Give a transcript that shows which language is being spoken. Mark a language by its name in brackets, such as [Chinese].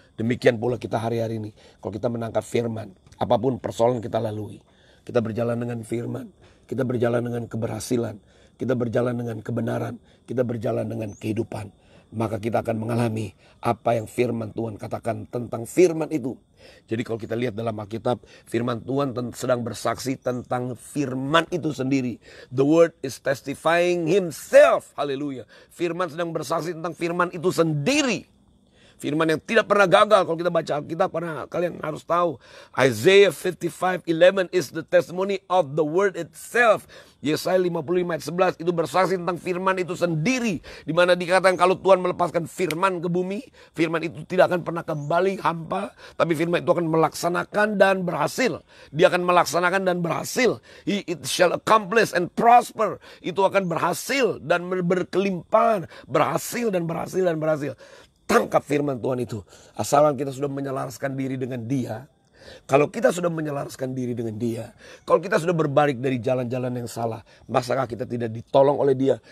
[Indonesian] Demikian pula kita hari-hari ini. Kalau kita menangkap firman, apapun persoalan kita lalui, kita berjalan dengan firman, kita berjalan dengan keberhasilan, kita berjalan dengan kebenaran, kita berjalan dengan kehidupan, maka kita akan mengalami apa yang firman Tuhan katakan tentang firman itu. Jadi kalau kita lihat dalam Alkitab, firman Tuhan sedang bersaksi tentang firman itu sendiri. [English] The word is testifying himself. [Indonesian] Haleluya. Firman sedang bersaksi tentang firman itu sendiri. Firman yang tidak pernah gagal. Kalau kita baca Alkitab, kalian harus tahu. [English] Isaiah 55:11 is the testimony of the word itself. [Indonesian] Yesaya 55 ayat 11 itu bersaksi tentang firman itu sendiri. Di mana dikatakan kalau Tuhan melepaskan firman ke bumi, firman itu tidak akan pernah kembali hampa. Tapi firman itu akan melaksanakan dan berhasil. Dia akan melaksanakan dan berhasil. [English] It shall accomplish and prosper. [Indonesian] Itu akan berhasil dan berkelimpahan. Berhasil dan berhasil dan berhasil. Tangkap firman Tuhan itu. Asalkan kita sudah menyelaraskan diri dengan Dia. Kalau kita sudah menyelaraskan diri dengan Dia, kalau kita sudah berbalik dari jalan-jalan yang salah, masakah kita tidak ditolong oleh Dia?